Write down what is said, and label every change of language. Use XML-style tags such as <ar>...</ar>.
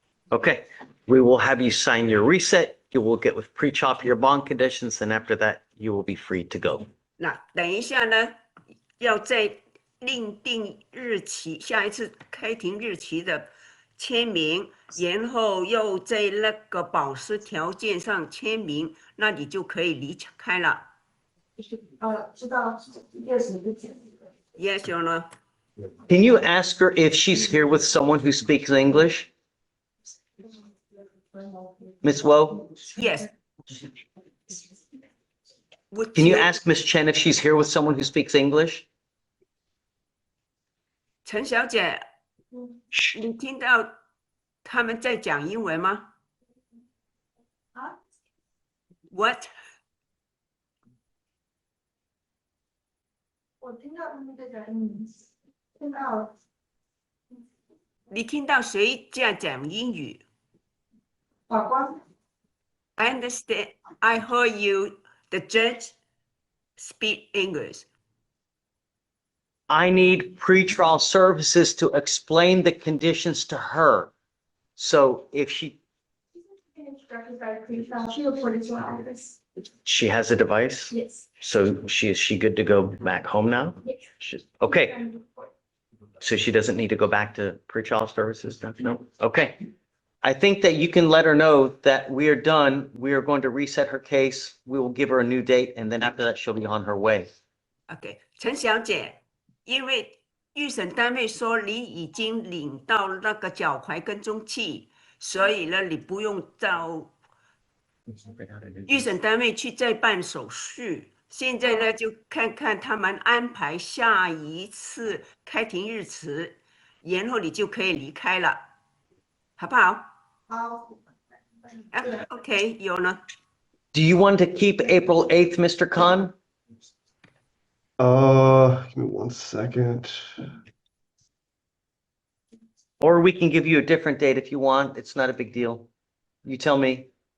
<en>Okay, we will have you sign your reset. You will get with pre-chop your bond conditions, and after that, you will be free to go.</en> <zh>那等一下呢，要在另定日期，下一次开庭日期的签名，然后又在那个保释条件上签名，那你就可以离开了。知道60之前。</zh> <en>Yes or no? Can you ask her if she's here with someone who speaks English? Miss Woe, Yes. Would can you ask Miss Chen if she's here with someone who speaks English?</en> <zh>陈小姐，你听到他们在讲英文吗啊？</zh> <en>？What?</en> <zh>我听到他们在讲英语，听到你听到谁在讲英语法官。</zh> <en>？I understand. I heard you, the judge, speak English. I need pretrial services to explain the conditions to her. So if she Instructed by pre-trial, she reported to our office. has a device, Yes. so is she good to go back home now? Yes. Okay, so she doesn't need to go back to pretrial services? No? Okay. I think that you can let her know that we are done. We are going to reset her case. We will give her a new date, and then after that, she'll be on her way.</en> <zh>OK， 陈小姐，因为预审单位说你已经领到那个脚踝跟踪器，所以呢，你不用到预审单位去再办手续。现在呢，就看看他们安排下一次开庭日期，然后你就可以离开了，好不好？好。啊 OK， 有呢。</zh> <en>Do you want to keep April 8th, Mr. Khan? Give me 1 second. Or we can give you a different date if you want. It's not a big deal. You tell me.</en>